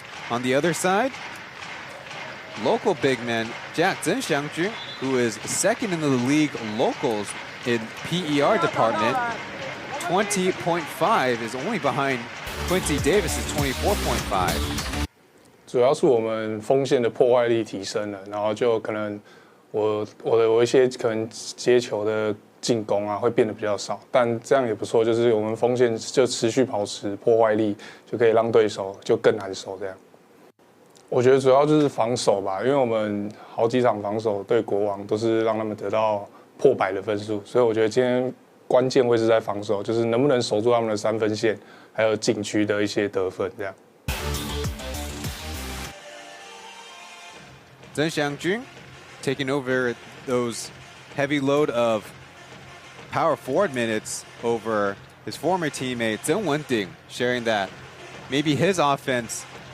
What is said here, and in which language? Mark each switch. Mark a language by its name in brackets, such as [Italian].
[English] On the other side, local big man Jack Zhenxiangjun, who is second in the league locals in PER department, 20.5 is only behind Quincy Davis at 24.5. [Chinese] 主要是我们锋线的破坏力提升了，然后就可能我一些可能接球的进攻啊会变得比较少，但这样也不错，就是我们锋线就持续保持破坏力，就可以让对手就更难守这样。我觉得主要就是防守吧，因为我们好几场防守对国王都是让他们得到破100的分数，所以我觉得今天关键会是在防守，就是能不能守住他们的3分线，还有禁区的一些得分这样。 [English] Zheng Xiangjun taking over those heavy load of power forward minutes over his former teammate Zheng Wending, sharing that maybe his offense